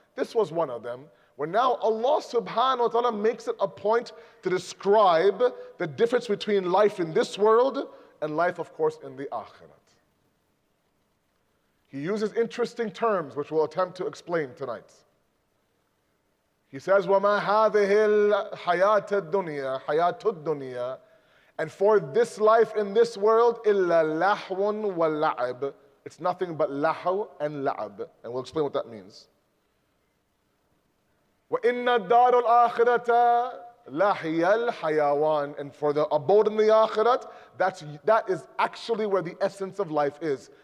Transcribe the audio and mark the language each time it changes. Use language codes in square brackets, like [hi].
[en] This was one of them, where now Allah subhanahu wa ta'ala makes it a point to describe the difference between life in this world and life of course in the Akhirat. He uses interesting terms, which we'll attempt to explain tonight. He says, [ar] وَمَا هَذِهِ الْحَيَاةَ الدُّنْيَا حَيَاةُ الدُّنْيَا. [en] And for this life in this world, [ar] إِلَّا لَحْوٌ وَلَعَبٌ. [en] It's nothing but lahu and la'ab. And we'll explain what that means. [ar] وَإِنَّ الدَّارُ الْآخِرَةَ لَهِيَ الْحَيَوَانِ. [en] And for the abode in the Akhirat, that is actually where the essence of life is.